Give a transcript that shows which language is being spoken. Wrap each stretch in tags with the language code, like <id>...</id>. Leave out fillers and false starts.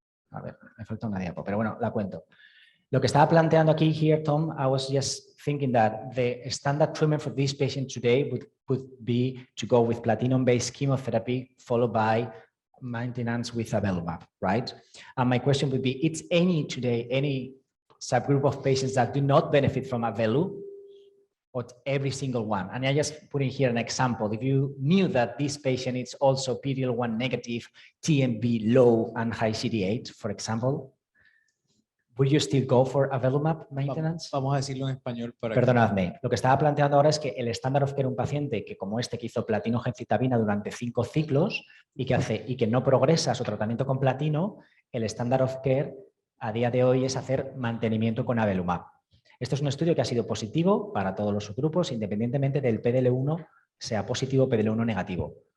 <es>A ver, me falta una diapo, pero bueno, la cuento. Lo que estaba planteando aquí,</es> <en>here, Tom, I was just thinking that the standard treatment for this patient today would be to go with platinum-based chemotherapy followed by maintenance with avelumab, right? And my question would be, it's any subgroup of patients that do not benefit from avelu, or every single one? And I just put in here an example. If you knew that this patient is also PD-L1 negative, TMB low and high CD8, for example, would you still go for avelumab maintenance?</en> <es>Vamos a decirlo en español para Perdonadme, lo que estaba planteando ahora es que el estándar of care, un paciente que como este que hizo platino gencitabina durante 5 ciclos y que no progresa su tratamiento con platino, el estándar of care a día de hoy es hacer mantenimiento con avelumab. Esto es un estudio que ha sido positivo para todos los subgrupos, independientemente del PDL1 sea positivo o PDL1 negativo.</es>